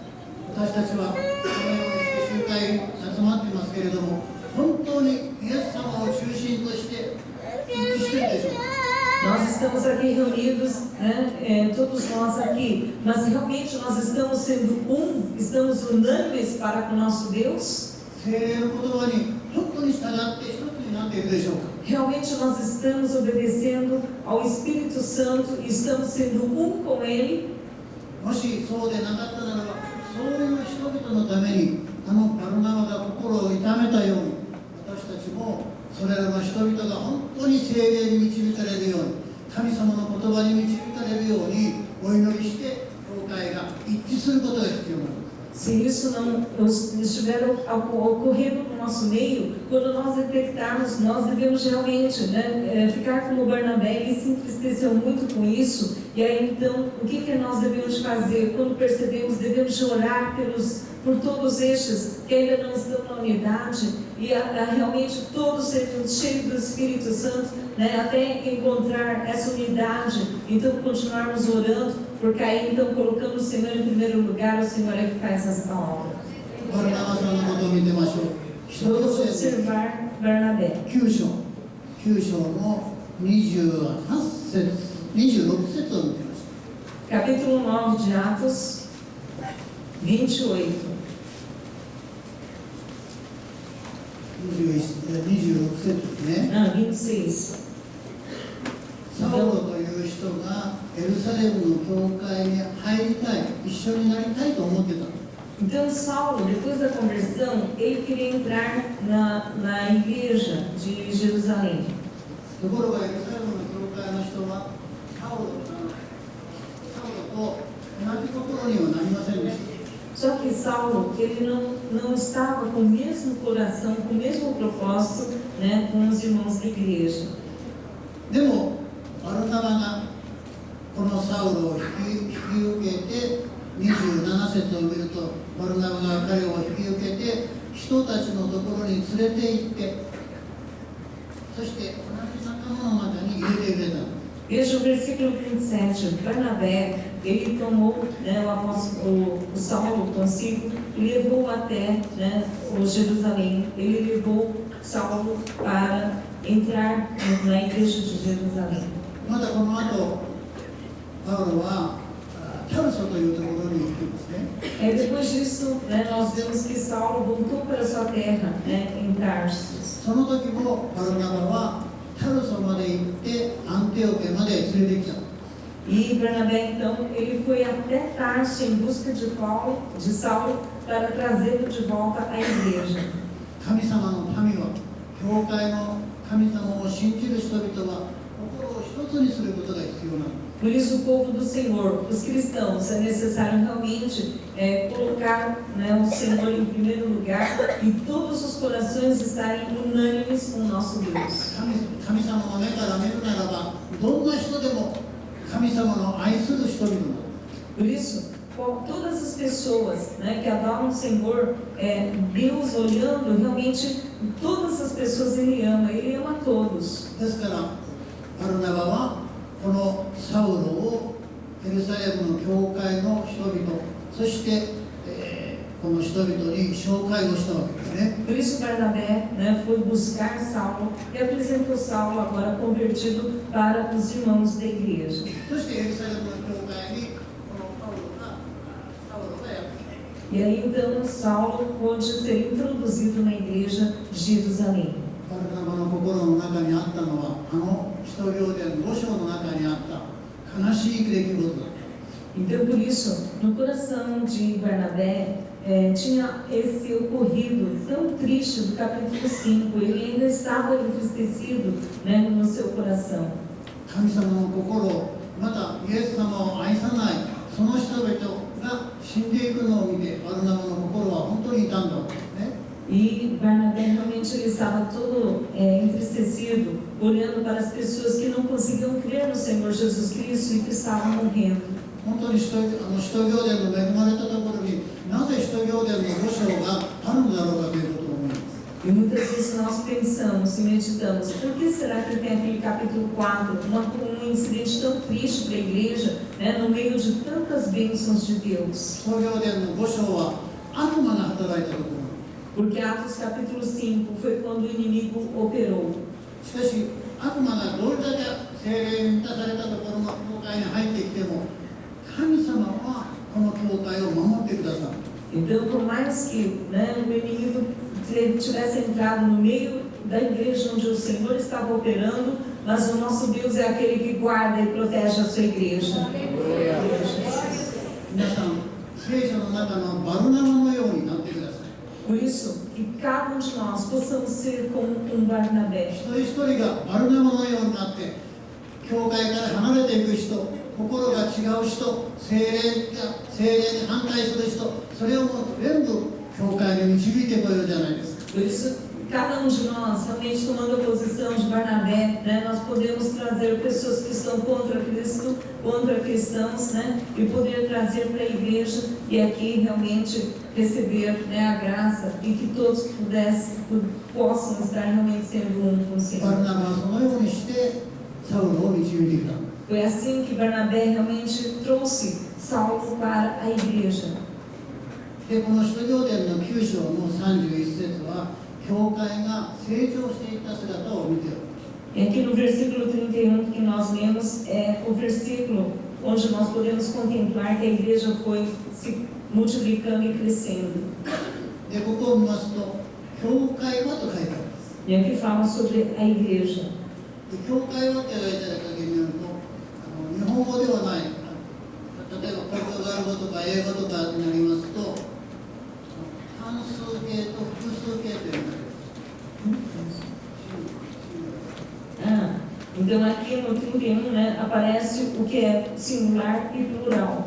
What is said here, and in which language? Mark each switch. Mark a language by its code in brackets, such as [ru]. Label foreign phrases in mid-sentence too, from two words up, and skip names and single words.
[pt] Nós estamos aqui reunidos, né, todos nós aqui, mas realmente nós estamos sendo um, estamos unânimes para com o nosso Deus? [ja] 聖霊の言葉に本当に従って一つになっているでしょうか。 [pt] Realmente nós estamos obedecendo ao Espírito Santo e estamos sendo um com Ele? [ja] もしそうでなかったならば、そういう人々のためにバルナバが心を痛めたように、私たちもそれらの人々が本当に聖霊に導かれるように、神様の言葉に導かれるようにお祈りして、教会が一致することが必要なんです。 [pt] Se isso não estiver ocorrendo no nosso meio, quando nós detectarmos, nós devemos realmente, né, ficar como Barnabé. Ele se entristeceu muito com isso. E aí então, o que nós devemos fazer? Quando percebemos, devemos orar por todos estes que ainda não estão na unidade e realmente todos sejam cheios do Espírito Santo, né, até encontrar essa unidade. Então continuarmos orando, porque aí então colocando o Senhor em primeiro lugar, o Senhor é que faz essa obra. [ja] バルナバさんのことを見てみましょう。 [pt] Vamos observar Barnabé. [ja] 9 章の28節、26節を見てみましょう。 [pt] Capítulo 9 de Atos, 28. [ja] 26 節ですね。 26. サウロという人がエルサレムの教会に入りたい、一緒になりたいと思ってた。 [pt] Então Saulo, depois da conversão, ele queria entrar na igreja de Jerusalém. [ja] ところがエルサレムの教会の人はサウロと同じ心にはなりませんでした。 [pt] Só que Saulo, ele não estava com o mesmo coração, com o mesmo propósito, né, com os irmãos da igreja. [ja] でもバルナバがこのサウロを引き受けて27節を見ると、バルナバが彼を引き受けて人たちのところに連れて行って、そして同じ仲間の中に入れてくれた。 [pt] Veja o versículo 27. Barnabé, ele tomou, né, o Saulo consigo e levou até, né, o Jerusalém. Ele levou Saulo para entrar na igreja de Jerusalém. [ja] またこの後、パウロはタルソというところに行ってますね。 [pt] Depois disso, né, nós vemos que Saulo voltou para sua terra, né, em Tarsus. [ja] その時もバルナバはタルソまで行ってアンテオケまで連れてきた。 [pt] E Barnabé, então, ele foi até Tarso em busca de Saulo, para trazê-lo de volta à igreja. [ja] 神様の民は、教会の神様を信じる人々は心を一つにすることが必要なの。 [pt] Por isso, o povo do Senhor, os cristãos, é necessário realmente colocar, né, o Senhor em primeiro lugar e todos os corações estarem unânimes com o nosso Deus. [ja] 神様の目から見るならば、どんな人でも神様の愛する人々だ。 [pt] Por isso, todas as pessoas, né, que adoram o Senhor, Deus olhando, realmente todas as pessoas Ele ama todos. [ja] ですから、バルナバはこのサウロをエルサレムの教会の人々、そして、この人々に紹介をしたわけですね。 [pt] Por isso Barnabé, né, foi buscar Saulo e apresentou Saulo agora convertido para os irmãos da igreja. [ja] そしてエルサレムの教会にこのサウロがやってきた。 [pt] E aí então Saulo pôde ser introduzido na igreja de Jerusalém. [ja] バルナバの心の中にあったのは、使徒行伝5章の中にあった悲しい出来事だ。 [pt] Então por isso, no coração de Barnabé tinha esse ocorrido tão triste do capítulo 5. Ele ainda estava entristecido, né, no seu coração. [ja] 神様の心、またイエス様を愛さないその人々が死んでいくのを見て、バルナバの心は本当に痛んだわけですね。 [pt] E Barnabé realmente ele estava todo entristecido, olhando para as pessoas que não conseguiam crer no Senhor Jesus Cristo e que estavam morrendo. [ja] 本当に使徒行伝の恵まれたところになぜ使徒行伝の5章があるんだろうかということを思います。 [pt] E muitas vezes nós pensamos e meditamos, por que será que tem aquele capítulo 4, um incidente tão triste para a igreja, né, no meio de tantas bênçãos de Deus? [ja] 使徒行伝の5章は悪魔が働いたところ。 [pt] Porque Atos capítulo 5 foi quando o inimigo operou. [ja] しかし悪魔がどれだけ聖霊に満たされたところの教会に入ってきても、神様はこの教会を守ってくださる。 [pt] Então, por mais que, né, o inimigo tivesse entrado no meio da igreja onde o Senhor estava operando, mas o nosso Deus é aquele que guarda e protege a sua igreja. [ja] 皆さん、聖書の中のバルナマのようになってください。 [pt] Por isso, que cada um de nós possamos ser como um Barnabé. [ja] 一人一人がバルナマのようになって、教会から離れていく人、心が違う人、聖霊に反対する人、それをもう全部教会に導いてこようじゃないですか。 [pt] Por isso, cada um de nós, realmente tomando a posição de Barnabé, né, nós podemos trazer pessoas que estão contra Cristo, contra cristãos, né, e poder trazer para a igreja e aqui realmente receber, né, a graça e que todos possam estar realmente sendo um com o [ja] バ [pt] Senhor. [ja] ルナマはそのようにしてサウロを導いてきた。 [pt] Foi assim que Barnabé realmente trouxe Saulo para a igreja. [ja] で、この使徒行伝の9章の31節は、教会が成長していった姿を見ておる。 [pt] E aqui no versículo 31 que nós lemos é o versículo onde nós podemos contemplar que a igreja foi se multiplicando e crescendo. [ja] で、ここを見ますと、教会はと書いてあります。 [pt] E aqui fala sobre a igreja. [ja] で、教会はって書いてある限りによると、日本語ではない、例えばポルトガル語とか英語とかになりますと、単数形と複数形というのがあります。 [pt] Ah, então aqui no 31, né, aparece o que é singular e plural.